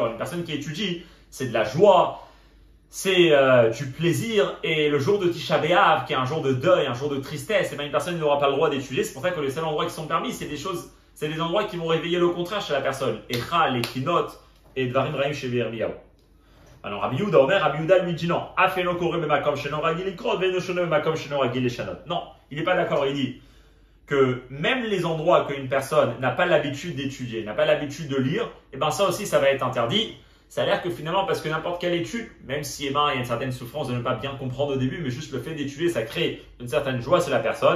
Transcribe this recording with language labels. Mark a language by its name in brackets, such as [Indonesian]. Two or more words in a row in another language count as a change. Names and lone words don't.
[French] Une personne qui étudie, c'est de la joie, c'est du plaisir. Et le jour de Tisha B'Av, qui est un jour de deuil, un jour de tristesse, et bien une personne n'aura pas le droit d'étudier. C'est pour ça que les seuls endroits qui sont permis, c'est des endroits qui vont réveiller le contraire chez la personne. Echa, les Kinot et [Hebrew] דברים רעים [French] chez Yirmiyahu. Alors Rabbi Yehuda Omer, Rabbi Yehuda lui dit non. [Hebrew] אף אינו קורא במקום שאינו רגיל לקרות ואינו שונה במקום שאינו רגיל לשנות. [French] Non, il n'est pas d'accord. Il dit que même les endroits qu'une personne n'a pas l'habitude d'étudier, n'a pas l'habitude de lire, et ben ça aussi, ça va être interdit. Ça a l'air que finalement, parce que n'importe quelle étude, même si il y a une certaine souffrance de ne pas bien comprendre au début, mais juste le fait d'étudier, ça crée une certaine joie chez la personne.